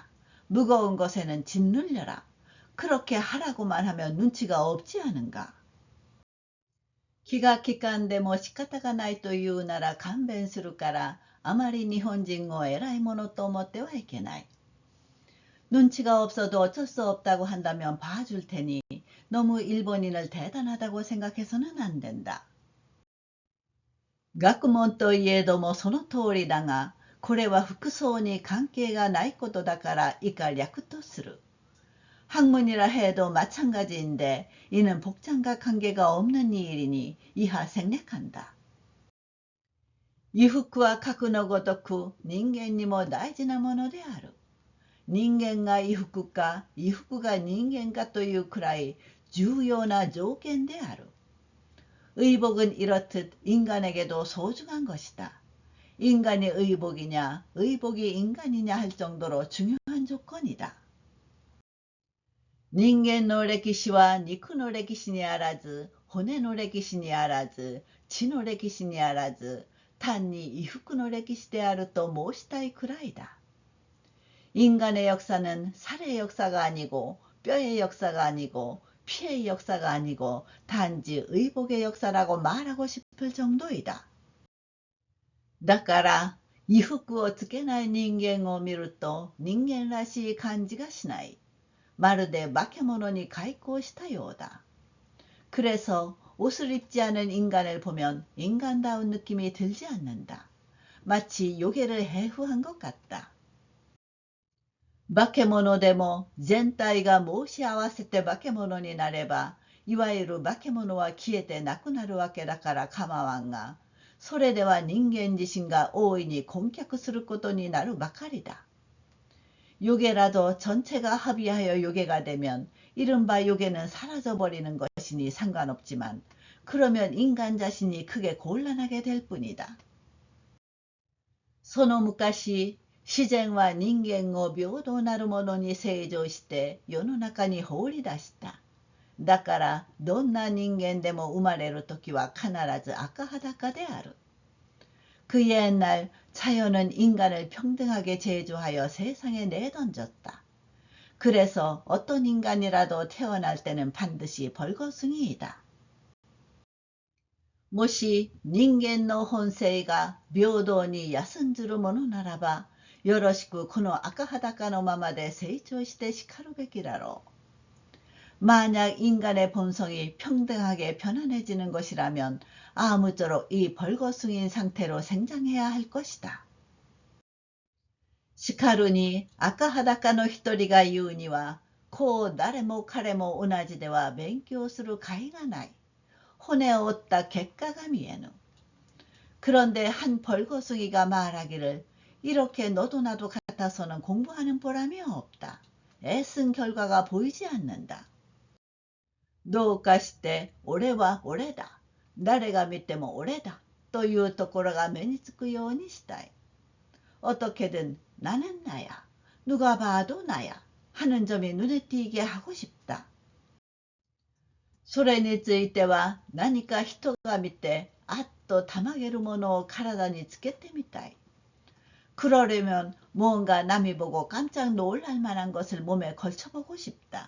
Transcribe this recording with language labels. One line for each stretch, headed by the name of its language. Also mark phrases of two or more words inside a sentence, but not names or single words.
Korean: 무거운 것에는 짓눌려라. 그렇게 하라고만 하면 눈치가 없지 않은가.
Japanese: 気が利かんでも仕方がないというなら勘弁するからあまり日本人を偉いものと思ってはいけない。
Korean: 눈치가 없어도 어쩔 수 없다고 한다면 봐줄 테니 너무 일본인을 대단하다고 생각해서는 안 된다.
Japanese: 学問といえどもその通りだが、これは服装に関係がないことだから以下略とする。
Korean: 학문이라 해도 마찬가지인데 이는 복장과 관계가 없는 일이니 이하 생략한다.
Japanese: 衣服は格のごとく人間にも大事なものである。人間が衣服か衣服が人間かというくらい重要な条件である。
Korean: 의복은 이렇듯 인간에게도 소중한 것이다. 인간이 의복이냐 의복이 인간이냐 할 정도로 중요한 조건이다.
Japanese: 人間の歴史は肉の歴史にあらず、骨の歴史にあらず、血の歴史にあらず、単に衣服の歴史であると申したいくらいだ。
Korean: 인간의 역사는 살의 역사가 아니고 뼈의 역사가 아니고 피의 역사가 아니고 단지 의복의 역사라고 말하고 싶을 정도이다.
Japanese: だから衣服をつけない人間を見ると人間らしい感じがしない。まるで化け物に改行したようだ。
Korean: 그래서 옷을 입지 않은 인간을 보면 인간다운 느낌이 들지 않는다. 마치 요괴를 해후한 것 같다.
Japanese: 化け物でも全体が申し合わせて化け物になれば、いわゆる化け物は消えてなくなるわけだから構わんが、それでは人間自身が大いに困窮することになるばかりだ。
Korean: 요괴라도 전체가 합의하여 요괴가 되면 이른바 요괴는 사라져버리는 것이니 상관없지만 그러면 인간 자신이 크게 곤란하게 될 뿐이다.
Japanese: その昔、自然は人間を平等なるものに成長して世の中に放り出した。だからどんな人間でも生まれるときは必ず赤裸である。
Korean: 그 옛날 자연은 인간을 평등하게 제조하여 세상에 내던졌다. 그래서 어떤 인간이라도 태어날 때는 반드시 벌거숭이이다.
Japanese: もし人間の本性が平等に休んずるものならば、よろしくこの赤裸のままで成長してしかるべきだろう。
Korean: 만약 인간의 본성이 평등하게 편안해지는 것이라면 아무쪼록 이 벌거숭이인 상태로 생장해야 할 것이다.
Japanese: しかるに赤裸の一人が言うには、こう誰も彼も同じでは勉強する甲斐がない。 혼에 얻다 객가가 미에누.
Korean: 그런데 한 벌거숭이가 말하기를 이렇게 너도 나도 같아서는 공부하는 보람이 없다. 애쓴 결과가 보이지 않는다.
Japanese: どうかして俺は俺だ。誰が見ても俺だ。というところが目につくようにしたい。
Korean: 어떻게든 나는 나야. 누가 봐도 나야. 하는 점이 눈에 띄게 하고 싶다.
Japanese: それについては何か人が見てあっとたまげるものを体につけてみたい。
Korean: 그러려면 뭔가 남이 보고 깜짝 놀랄 만한 것을 몸에 걸쳐보고 싶다.